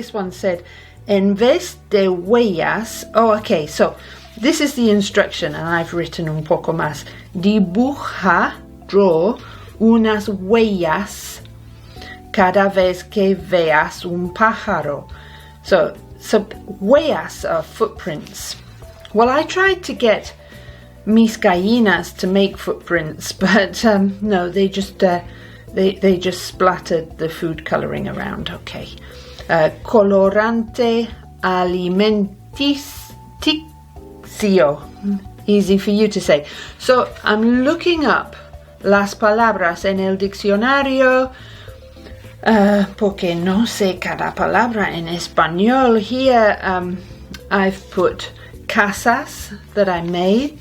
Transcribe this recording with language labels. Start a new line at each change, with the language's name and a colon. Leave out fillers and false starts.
English: This one said,
Spanish: en vez de huellas.
English: Oh, okay, so this is the instruction, and I've written
Spanish: un poco más. Dibuja, draw, unas huellas cada vez que veas un pájaro.
English: So huellas are footprints. Well, I tried to get
Spanish: mis gallinas
English: to make footprints, but no, they just splattered the food coloring around.
Spanish: Okay. Colorante alimenticio.
English: Easy for you to say. So I'm looking up
Spanish: las palabras en el diccionario porque no sé cada palabra en español.
English: Here I've put casas that I made.